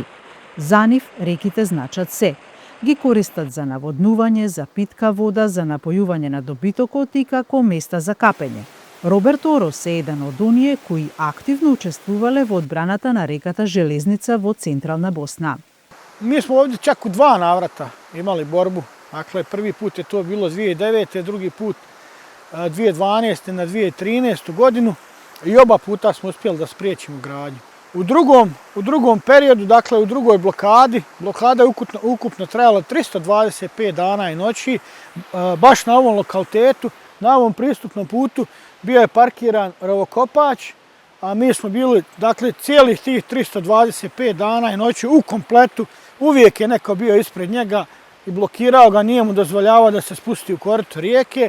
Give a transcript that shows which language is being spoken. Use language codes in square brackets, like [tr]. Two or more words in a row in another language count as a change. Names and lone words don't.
[mk] За нив реките значат се. Ги користат за наводнување, за питка вода, за напојување на добитокот и како места за капење. Роберт Орос е еден од оние кои активно учествувале во одбраната на реката Железница во централна Босна. [bs] Mi smo ovdje čak u 2 navrata imali borbu. Dakle, prvi put je to bilo 2009. drugi put 2012. na 2013. godinu i oba puta smo uspjeli da spriječimo gradnju. U drugom periodu, dakle u drugoj blokadi, blokada je ukupno trajala 325 dana i noći, baš na ovom lokalitetu, na ovom pristupnom putu bio je parkiran rovokopač, a mi smo bili, dakle, cijelih tih 325 dana i noći u kompletu, uvijek je neko bio ispred njega i blokirao ga, nije mu dozvoljavao da se spusti u korito rijeke.